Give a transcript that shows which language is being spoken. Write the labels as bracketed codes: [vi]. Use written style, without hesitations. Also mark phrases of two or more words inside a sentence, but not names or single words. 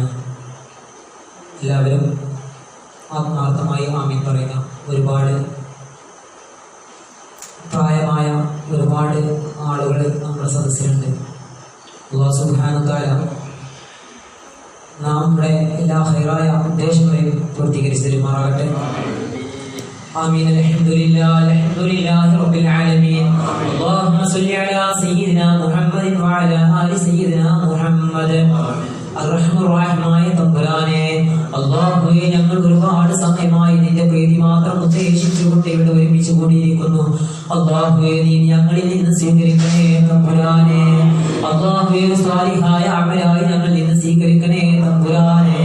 [ml] എല്ലാവരും ആത്മാർത്ഥമായി ആമീൻ പറയുക. ഒരുപാട് പ്രായമായ ഒരുപാട് ആളുകൾ നമ്മുടെ സദസ്സിലുണ്ട്. [ar] الله سبحانه وتعالى [ml] നമ്മുടെ എല്ലാ ഖൈറായ ഉദ്ദേശങ്ങളെയും പൂർത്തീകരിച്ച് തരുമാറാകട്ടെ. [ar] آمين. الحمد لله رب العالمين. اللهم صل على سيدنا محمد وعلى آل سيدنا محمد. [ml] അർഹമുറാഹിമായ തമ്പുരാനെ, അല്ലാഹുവേ, ഞങ്ങൾ ഒരുപാട് സമയമായി നിന്റെ പ്രീതി മാത്രം ഉദ്ദേശിച്ചുകൊണ്ട് ഇവിടെ ഒരുമിച്ച് കൂടിയിരിക്കുന്നു. അല്ലാഹുവേ, നീ ഞങ്ങളിൽ നിന്ന് സ്വീകരിക്കണേ തമ്പുരാനെ. അല്ലാഹുവേ, സ്വാലിഹായ അമലായി ഞങ്ങൾ നിന്ന് സ്വീകരിക്കണേ തമ്പുരാനെ.